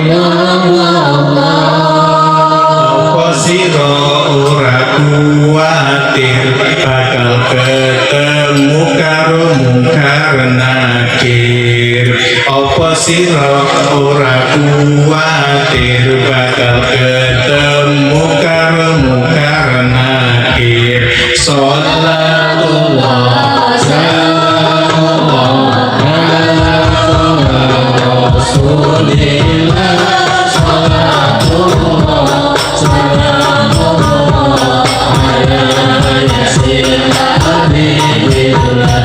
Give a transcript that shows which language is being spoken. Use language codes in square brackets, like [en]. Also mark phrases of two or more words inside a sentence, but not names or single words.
[jv] Apa sira ora kuwatir bakal ketemu karo mungkar nakir. Apa sira ora kuwatir bakal ketemu karo mungkar nakir. [ar] صلاة الله سلام الله على رسول الله. صلاة الله سلام الله على يس حبيب الله.